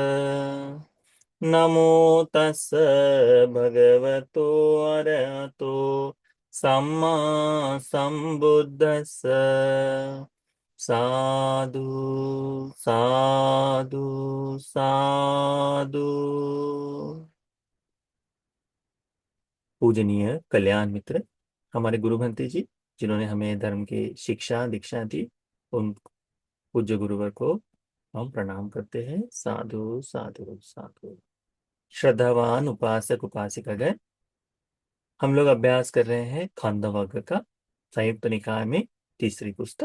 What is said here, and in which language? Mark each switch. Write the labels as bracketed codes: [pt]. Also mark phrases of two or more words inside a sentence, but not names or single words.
[pi] नमो तस् भगवतो अरहतो सम्मा संबुद्दस्स। साधु साधु साधु। [hi] पूजनीय कल्याण मित्र, हमारे गुरु भंते जी, जिन्होंने हमें धर्म की शिक्षा दीक्षा दी, उन पूज्य गुरुवर को हम प्रणाम करते हैं। [pi] साधु साधु साधु। [hi] श्रद्धावान उपासक उपासिकागण, हम लोग अभ्यास कर रहे हैं खांडव का संयुक्त निकाय में तीसरी पुस्तक।